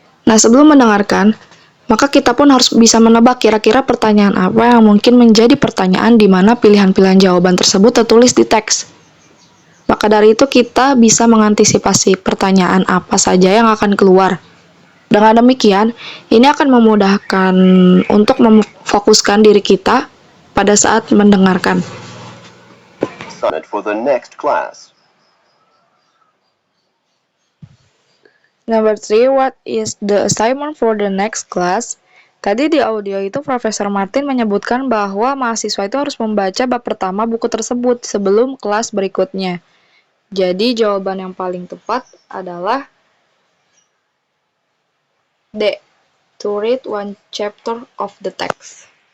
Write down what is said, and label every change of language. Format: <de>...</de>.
<id>Nah, sebelum mendengarkan, maka kita pun harus bisa menebak kira-kira pertanyaan apa yang mungkin menjadi pertanyaan di mana pilihan-pilihan jawaban tersebut tertulis di teks. Maka dari itu kita bisa mengantisipasi pertanyaan apa saja yang akan keluar. Dengan demikian, ini akan memudahkan untuk memfokuskan diri kita pada saat mendengarkan.</id> <en>Assignment for the next class. Number 3, what is the assignment for the next class?</en> <id>Tadi di audio itu Profesor Martin menyebutkan bahwa mahasiswa itu harus membaca bab pertama buku tersebut sebelum kelas berikutnya. Jadi jawaban yang paling tepat adalah D.</id> <en>To read one chapter of the text.</en>